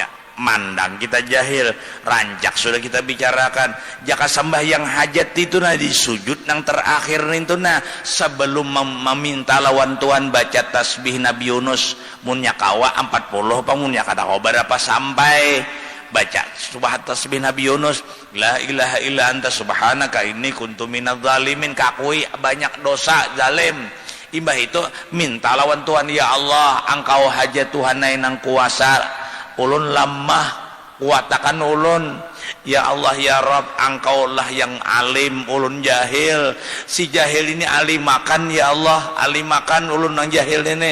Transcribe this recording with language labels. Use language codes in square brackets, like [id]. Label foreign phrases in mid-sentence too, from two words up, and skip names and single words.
[bjn] Mandang kita jahil, rancak sudah kita bicarakan. Jaka sembahyang hajat itu nah di sujud nang terakhir itu nah sebelum meminta lawan Tuhan baca tasbih Nabi Yunus munya kawa 40 apa munya kata kau berapa sampai baca subhan tasbih Nabi Yunus [ar] لا إله إلا أنت سبحانك إني كنت من الظالمين, [bjn] kakui banyak dosa zalim. Imbah itu minta lawan Tuhan, ya Allah engkau hajat Tuhan nang kuasa ulun lemah kuatakan ulun, ya Allah ya Rabb engkau lah yang alim ulun jahil. Si jahil ini alimakan ya Allah, alimakan ulun nang jahil ini.